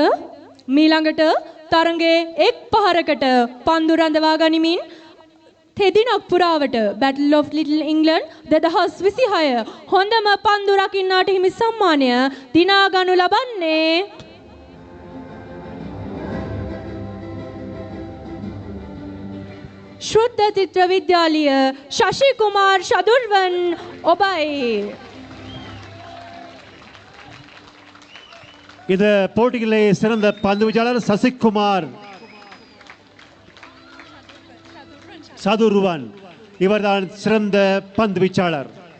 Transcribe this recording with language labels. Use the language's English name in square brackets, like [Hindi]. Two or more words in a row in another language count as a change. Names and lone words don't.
[Sinhala] මීළඟට තරඟයේ එක් පහරකට පන්දු රඳවා ගනිමින් තෙදිනක් පුරාවට Battle of Little England 2026 හොඳම පන්දු රකින්නාට හිමි සම්මානය දිනා ගනු ලබන්නේ ශ්‍රද්ධ චිත්‍ර විද්‍යාලය ශශි කුමාර් ශදුර්වන් ඔබයි. [Tamil] இந்த போட்டியிலே சிறந்த பந்து வீச்சாளர் சசிகுமார் சதுர்வன் இவர்தான் சிறந்த பந்து வீச்சாளர்.